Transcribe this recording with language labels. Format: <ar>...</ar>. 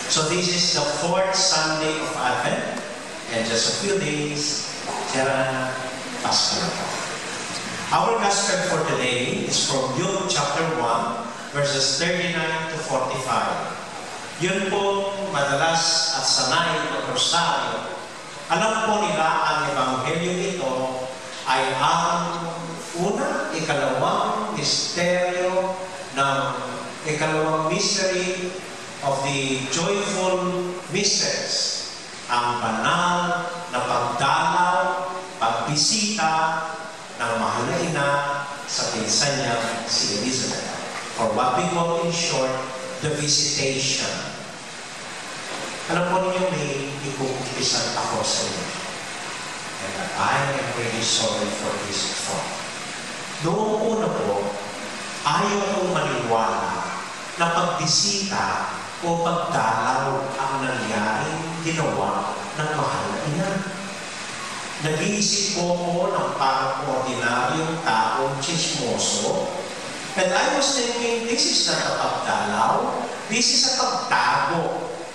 <en>So this is the fourth Sunday of Advent, and just a few days,</en> <tl>Tara, Pasko na po.</tl> <en>Our gospel for today is from Luke chapter 1, verses 39 to 45.</en> <tl>Yun po madalas at sanay ng Rosario. Alam po nila ang Ebanghelyo ito ay ang una, ikalawang misteryo ng ikalawang</tl> <en>mystery of the joyful mysteries,</en> <tl>ang banal na pagdalaw, pagbisita ng mahal na ina sa pinsan niya si Elizabeth,</tl> <en>or what we call in short, the visitation.</en> <tl>Alam po ninyo, may ikukumpisan ako sa inyo.</tl> <en>And I am really sorry for this thought.</en> <tl>Noong una po, ayaw kong maniwala na pagbisita o pagdalaw ang nangyaring ginawa ng mahal na ina. Nag-iisip po ko ng parang ordinaryong taong chismoso,</tl> <en>and I was thinking, this is not a pagdalaw, this is a pagtago.</en>